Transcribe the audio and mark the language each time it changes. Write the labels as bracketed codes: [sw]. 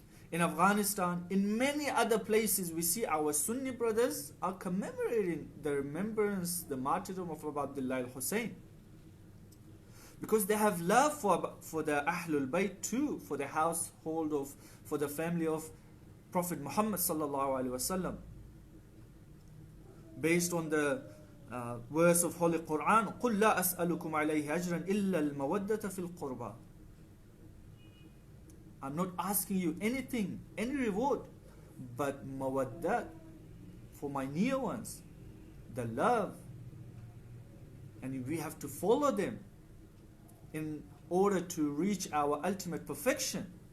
[en] In Afghanistan, in many other places we see our Sunni brothers are commemorating the remembrance, the martyrdom of Abdullah al-Hussein. Because they have love for the Ahlul Bayt too, for the household of, for the family of Prophet Muhammad sallallahu alaihi wasallam. Based on the verse of Holy Quran, [ar] قُلْ لَا أَسْأَلُكُمْ عَلَيْهِ أَجْرًا إِلَّا الْمَوَدَّةَ فِي الْقُرْبَى. [en] I'm not asking you anything, any reward, but mawaddat, for my near ones, the love. And we have to follow them in order to reach our ultimate perfection.